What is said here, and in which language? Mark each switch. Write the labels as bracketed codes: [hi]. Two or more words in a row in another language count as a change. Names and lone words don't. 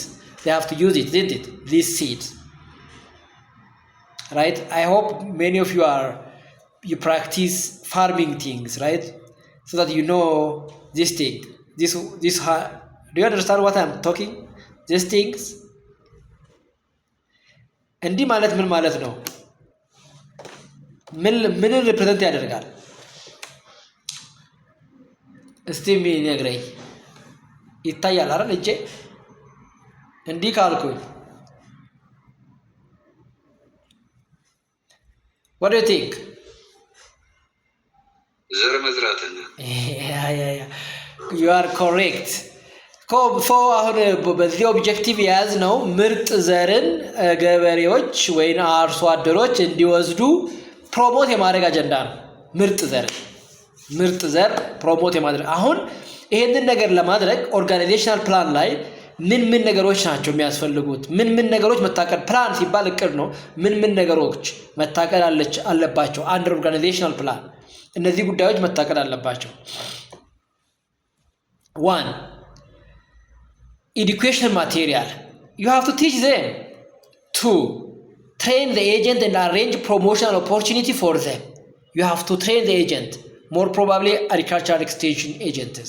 [en] They have to use it, didn't it? This seed. Right? I hope many of you practice farming things, right? So that you know this thing. Do you understand what I'm talking? These things. [am] እንዲህ ማለት ምን ማለት ነው? ምን ሪፕሬዘንት ያደርጋል? እስቲ የሚነግረኝ ይታያል አይደል? እጄ እንዲህ ካልኩኝ [en] what do you think? [am] ዘር መዝራት ነው። [en] you are correct. [am] አሁን በዚህ ኦብጀክቲቭ የያዝ ነው ምርጥ ዘርን ገበሬዎች ወይም አርሶ አደሮች እንዲወስዱ ፕሮሞት የማድረግ አጀንዳ ነው። ምርጥ ዘር ፕሮሞት የማድረግ አሁን ይሄንን ነገር ለማድረግ [en] organizational plan [am] ላይ ምን ነገሮች ናቸው የሚያስፈልጉት? ምን ነገሮች መታቀድ ፕላን ሲባል እቅድ ነው። ምን ነገሮች መታቀድ አለባቸው? [en] under organizational plan [am] እነዚህ ጉዳዮች መታቀድ አለባቸው። 1. [en] Education material. You have to teach them. 2. Train the agent and arrange promotional opportunity for them. You have to train the agent more probably agricultural extension agents.